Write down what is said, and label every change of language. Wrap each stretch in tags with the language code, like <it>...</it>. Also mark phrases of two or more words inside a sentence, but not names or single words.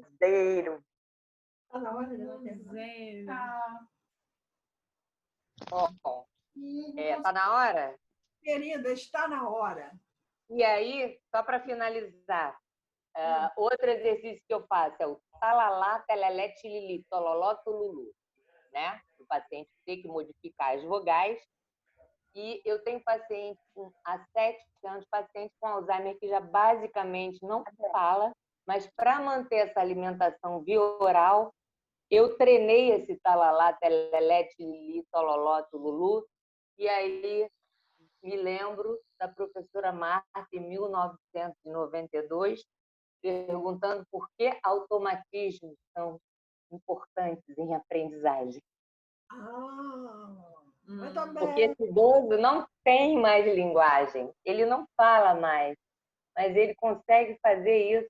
<pt>Tá na hora de tá na hora? Querida, está na hora. E aí, só para finalizar, outro exercício que eu faço é o talalá, telelé, tilili, tololó, tululu, né? O paciente tem que modificar as vogais. E eu tenho paciente há 7 anos, paciente com Alzheimer que já basicamente não fala, mas para manter essa alimentação via oral, eu treinei esse talalá, telelé, tilili, tololó, tululu, e aí me lembro da professora Marta, em 1992, perguntando por que automatismos são importantes em aprendizagem. Porque esse idoso não tem mais linguagem, ele não fala mais, mas ele consegue fazer isso.</pt>